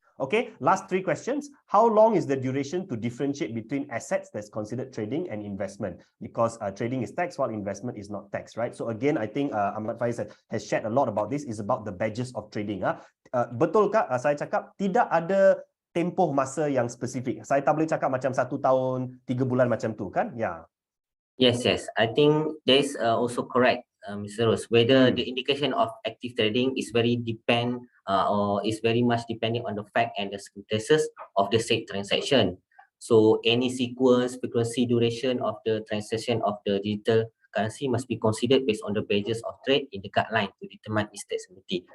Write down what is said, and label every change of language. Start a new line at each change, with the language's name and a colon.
English: Okay, last 3 questions. How long is the duration to differentiate between assets that's considered trading and investment? Because trading is tax while investment is not tax, right? So again, I think Ahmad Faiz has shared a lot about this, is about the badges of trading.
Malay: Betul kah saya cakap tidak ada tempoh masa yang spesifik? Saya tak boleh cakap macam 1 tahun, 3 bulan macam tu kan? Ya.
English: Yes. I think that is also correct, Mr. Rose. Whether the indication of active trading is very or is very much depending on the fact and the circumstances of the said transaction. So any sequence, frequency, duration of the transaction of the digital currency must be considered based on the badges of trade in the guideline to determine its taxability.